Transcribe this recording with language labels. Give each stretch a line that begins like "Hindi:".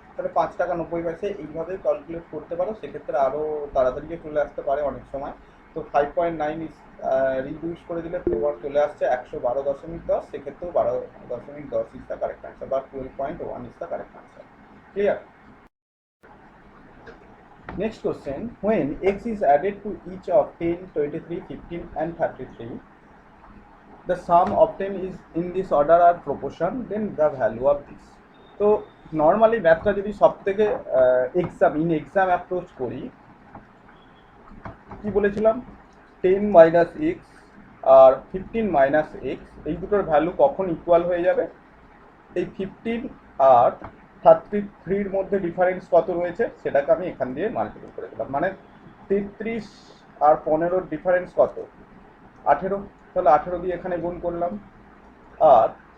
Bangla: তাহলে 5 টাকা 90 পয়সা এইভাবে ক্যালকুলেট করতে পারো, সেক্ষেত্রে আরও তাড়াতাড়ি চলে আসতে পারে অনেক সময়। তো 5.9 রিডিউস করে দিলে তোমার চলে আসছে 112.10, সেক্ষেত্রেও 12.10
English: is the correct answer,
Bangla: বা 12.1 is the correct answer. Clear?
English: Next question, when x is added to each of 10, 23, 15 and 33, the sum obtained is in this order or proportion, then the value of this.
Bangla: তো normally ম্যাথটা যদি সব থেকে exam approach করি, কি বলেছিলাম, 10 minus x আর 15 minus x, এই দুটোর ভ্যালু কখন ইকুয়াল হয়ে যাবে, এই 15 আর 33-র মধ্যে ডিফারেন্স কত রয়েছে সেটাকে আমি এখান দিয়ে মাল্টিপ্লাই করে দিলাম, মানে 33 আর 15-র ডিফারেন্স কত, 18, তাহলে 18 দিয়ে এখানে গুণ করলাম। আর